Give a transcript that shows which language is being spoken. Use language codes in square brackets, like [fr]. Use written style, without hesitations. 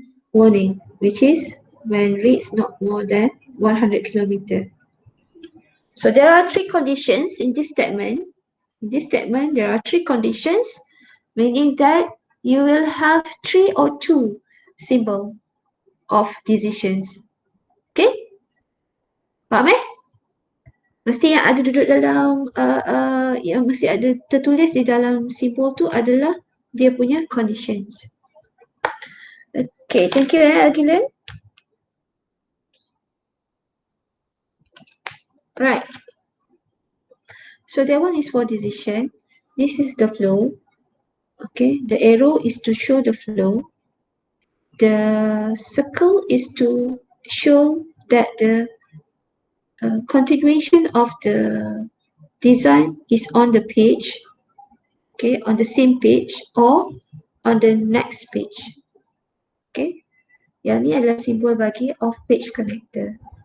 [en] Warning, which is when reads not more than 100 km. So there are 3 conditions in this statement. In this statement, there are 3 conditions, meaning that you will have 3 or 2 symbol of decisions. Okay? [ms] Faham Mesti yang ada duduk dalam, yang mesti ada tertulis di dalam simbol tu adalah dia punya conditions. [en] Okay, thank you Agilan. Right. So that one is for decision. This is the flow. Okay, the arrow is to show the flow. The circle is to show that the continuation of the design is on the page, okay, on the same page or on the next page. [ms] Okay, yang ni adalah simbol bagi off page connector.